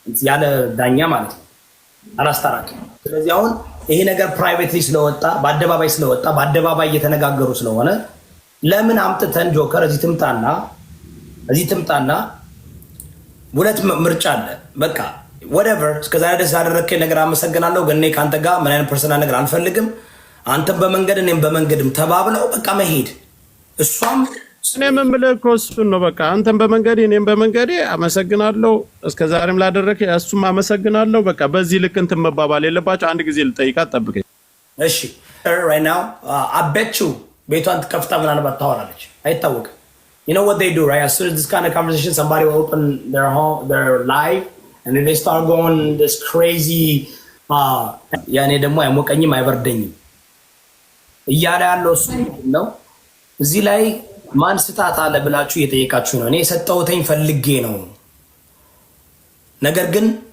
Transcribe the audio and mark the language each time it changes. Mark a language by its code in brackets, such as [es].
[am] ያለ ዳኛ ማለት ነው አላስታራቂ። ስለዚህ አሁን ይሄ ነገር ፕራይቬትሊ ስለወጣ በአደባባይ ስለወጣ በአደባባይ እየተነጋገሩ ስለሆነ ለምን አምጥተን ጆከር እዚህ ትምጣና ሁለት ምርጫ አለ። በቃ whatever እስከዛሬ ድረስ ያደረከኝ ነገር አመሰግናለሁ፣ ግን እኔ ካንተ ጋር ምን አይነት ፐርሰናል ነገር አልፈልግም። አንተም በመንገድ እኔም በመንገድም ተባብለው በቃ መሄድ። እሷም እኔም የምልህ እኮ እሱን ነው። በቃ አንተም በመንገዴ እኔም በመንገዴ አመሰግናለሁ፣ እስከዛሬም ላደረከኝ እሱም አመሰግናለሁ። በቃ በዚህ ልክ እንትን መባባል የለባቸው። አንድ ጊዜ ልጠይቃት ጠብቀኝ። [en] እሺ right now I bet you [am] ቤቷን ትከፍታ ምናልባት ታወራለች፣ አይታወቅም። [en] You know what they do, right? As soon as this kind of conversation, somebody will open their home, their live, and then they start going this crazy. [am] ያኔ ደግሞ አይሞቀኝም አይበርደኝም እያለ ያለው እሱ ነው። እዚህ ላይ ማን ስታት አለ ብላችሁ እየጠየቃችሁ ነው። እኔ የሰጠሁትኝ ፈልጌ ነው። ነገር ግን